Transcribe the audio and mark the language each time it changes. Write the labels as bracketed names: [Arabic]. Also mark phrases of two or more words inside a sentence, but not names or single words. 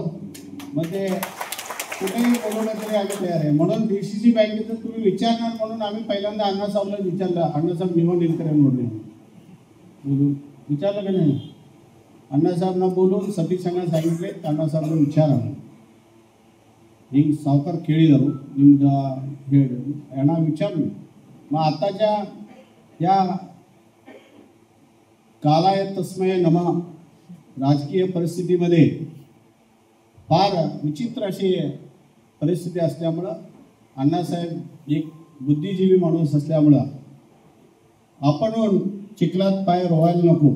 [Marathi] मग ते कुठेही बोलवलं तरी आम्ही तयार आहे. म्हणून DCC बँकेचं तुम्ही विचारणार म्हणून आम्ही पहिल्यांदा अण्णासाहेबला विचारलं, अण्णासाहेब निवड निलकरे म्हणून बोलून विचारलं का नाही. अण्णासाहेबांना बोलून सतीशांना सांगितले, अण्णासाहेबांना विचारा ही सावकार [Kannada] ಕೇಳಿದರು ನಿಮ್ದು ಹೇಳಿದ್ರು [Marathi] यांना विचारलं. मग आताच्या या [Sanskrit] कालाय तस्मय नमः [Marathi] राजकीय परिस्थितीमध्ये फार विचित्र अशी परिस्थिती असल्यामुळं, अण्णासाहेब एक बुद्धिजीवी माणूस असल्यामुळं आपण चिखलात पाय रोवायला नको.